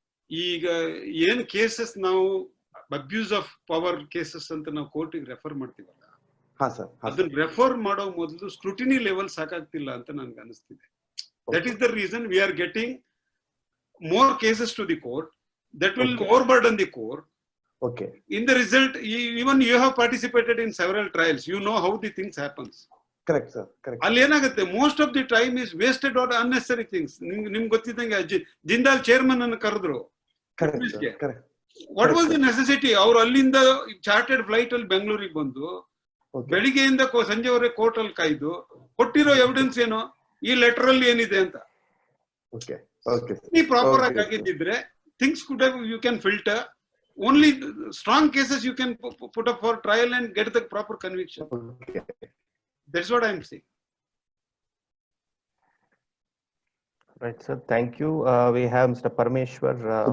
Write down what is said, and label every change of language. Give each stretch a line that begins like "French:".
Kannada: ಈಗ ಏನ್ ಕೇಸಸ್ ನಾವು ಅಬ್ಯೂಸ್ ಆಫ್ ಪವರ್ ಕೇಸಸ್ ಅಂತ ನಾವು ಕೋರ್ಟಿಗೆ ರೆಫರ್ ಮಾಡ್ತೀವಲ್ಲ, ಹಾ ಸರ್, ಅದನ್ನ ರೆಫರ್ ಮಾಡೋ ಮೊದಲು ಸ್ಕ್ರೂಟಿನಿ ಲೆವೆಲ್ ಸಾಕಾಗ್ತಿಲ್ಲ ಅಂತ ನನ್ಗೆ ಅನಿಸ್ತಿದೆ.
English: That is the reason we are getting more cases to the court. That will overburden the court. Okay. In the result, even you have participated in several trials. You know how the things happens. Correct, sir. Correct.
Kannada: ಅಲ್ಲಿ ಏನಾಗುತ್ತೆ,
English: most of the time is wasted on unnecessary things.
Kannada: ನಿಮ್ಗೆ ಗೊತ್ತಿದ್ದಂಗೆ Jindal chairman ಅನ್ನು ಕರೆದ್ರು.
English: Correct, sir. Correct. What was the necessity?
Kannada: ಅವ್ರು ಅಲ್ಲಿಂದ chartered flight ಅಲ್ಲಿ ಬೆಂಗಳೂರಿಗೆ ಬಂದು ಬೆಳಿಗ್ಗೆಯಿಂದ ಸಂಜೆವರೆಗೆ ಕೋರ್ಟ್ ಅಲ್ಲಿ ಕಾಯ್ದು ಕೊಟ್ಟಿರೋ ಎವಿಡೆನ್ಸ್ ಏನು, ಈ ಲೆಟರ್ ಅಲ್ಲಿ ಏನಿದೆ ಅಂತ.
English: Okay. Okay.
Kannada: ಈ ಪ್ರಾಪರ್ ಆಗಿ ಆಗಿದ್ದಿದ್ರೆ
English: things could have, you can filter only strong cases you can put up for trial and get the proper conviction. Okay. That's what I'm saying. Right, sir. Thank you. We have Mr. Parameshwar.